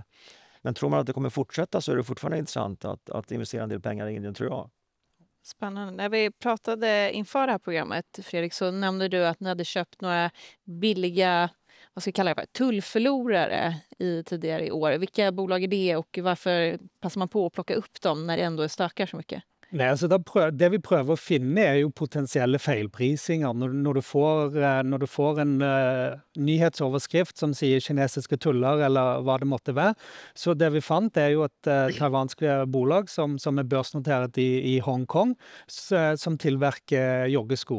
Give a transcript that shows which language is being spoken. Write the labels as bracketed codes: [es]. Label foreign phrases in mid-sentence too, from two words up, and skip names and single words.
[sv] Men tror man att det kommer fortsätta så är det fortfarande intressant att investera en del pengar i Indien, tror jag. Spännande. När vi pratade inför det här programmet, Fredrik, så nämnde du att ni hade köpt några billiga, vad ska jag kalla det för, tullförlorare tidigare i år. Vilka bolag är det och varför passar man på att plocka upp dem när det ändå stökar så mycket? [no] Nei, altså det vi prøver å finne er jo potensielle feilprisinger. Når du får en nyhetsoverskrift som sier kinesiske tuller eller hva det måtte være. Så det vi fant er jo et taiwanske bolag som er børsnoteret i Hongkong, som tilverker joggesko.